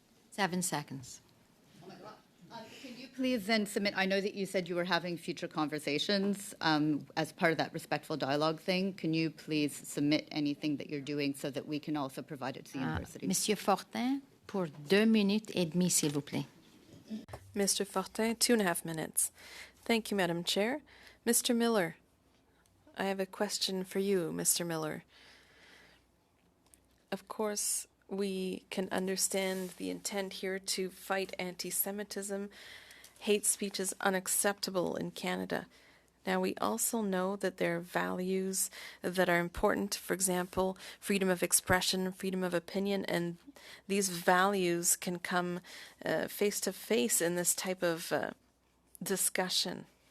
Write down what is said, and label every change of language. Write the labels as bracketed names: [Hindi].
[English] 7 seconds. Oh my God. Can you please then submit, I know that you said you were having future conversations as part of that respectful dialogue thing. Can you please submit anything that you're doing so that we can also provide it to the universities? [French] Monsieur Fortin, pour 2 minutes et demie, s'il vous plaît. [English] Mr. Fortin, 2.5 minutes. Thank you, Madam Chair. Mr. Miller, I have a question for you, Mr. Miller. Of course, we can understand the intent here to fight anti-Semitism. Hate speech is unacceptable in Canada. Now, we also know that there are values that are important, for example, freedom of expression, freedom of opinion, and these values can come face to face in this type of discussion.